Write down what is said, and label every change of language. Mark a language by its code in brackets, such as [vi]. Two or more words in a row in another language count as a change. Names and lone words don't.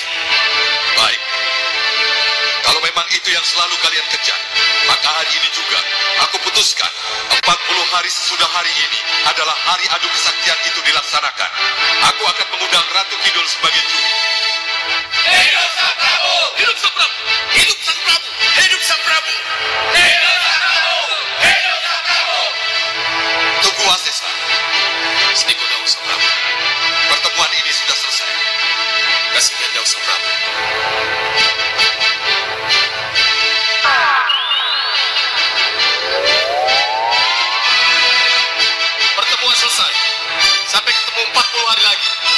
[id] Baik. Kalau memang itu yang selalu kalian kejar, maka hari ini juga aku putuskan 40 hari sesudah hari ini adalah hari adu kesaktian itu dilaksanakan. Aku akan mengundang Ratu Kidul sebagai juri. Hidup Sang Prabu! Hidup Sang Prabu! Hidup Sang Prabu! Hidup Sang Prabu! Hidup Sang Prabu! Hidup Sang Prabu! Tunggu Asesa. Sedikit daun Sang Prabu. Pertemuan ini sudah selesai. Kasihkan daun Sang Prabu. Pertemuan selesai. Sampai ketemu 40 hari lagi.